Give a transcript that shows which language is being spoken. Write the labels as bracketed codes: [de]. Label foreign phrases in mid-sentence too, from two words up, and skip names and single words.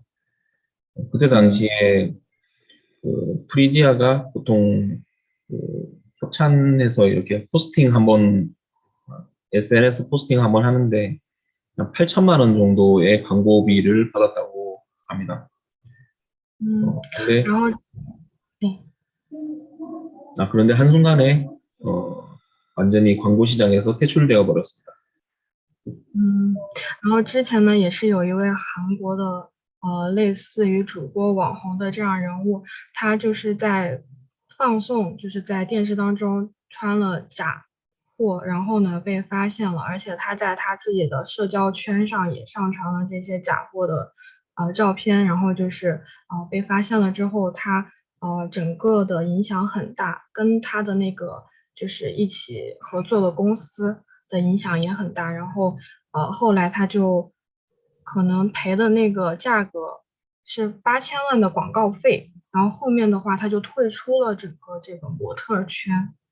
[ko] 그때 당시에 그 프리지아가 보통 그 협찬해서 이렇게 포스팅 한번 SNS 포스팅 한번 하는데 한 8천만 원 정도의 광고비를 받았다고 합니다. [zh] 嗯， [ko] 근데 [zh] 然后对， [ko] 그런데 한순간에 완전히 광고 시장에서 퇴출되어 버렸습니다. [zh] 然后之前呢也是有一位韩国的类似于主播网红的这样人物，他就是在放送，就是在电视当中穿了假货，然后呢被发现了，而且他在他自己的社交圈上也上传了这些假货的照片，然后就是被发现了之后，他整个的影响很大，跟他的那个就是一起合作的公司的影响也很大，然后后来他就可能赔的那个价格是8000万的广告费，然后后面的话他就退出了整个这个模特圈。